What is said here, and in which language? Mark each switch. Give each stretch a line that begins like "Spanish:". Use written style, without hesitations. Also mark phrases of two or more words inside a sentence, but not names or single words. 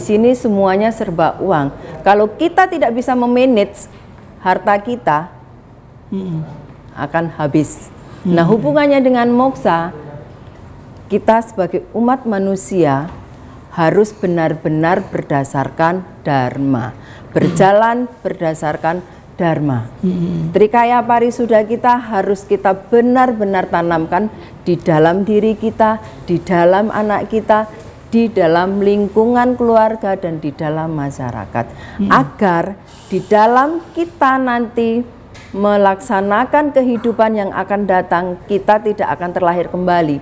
Indonesian: di sini semuanya serba uang. Kalau kita tidak bisa memanage harta kita, akan habis. Nah, hubungannya dengan moksha, kita sebagai umat manusia harus benar-benar berdasarkan dharma, berjalan berdasarkan dharma. Trikaya parisuda kita harus kita benar-benar tanamkan di dalam diri kita, di dalam anak kita, di dalam lingkungan keluarga dan di dalam masyarakat, agar di dalam kita nanti melaksanakan kehidupan yang akan datang, kita tidak akan terlahir kembali.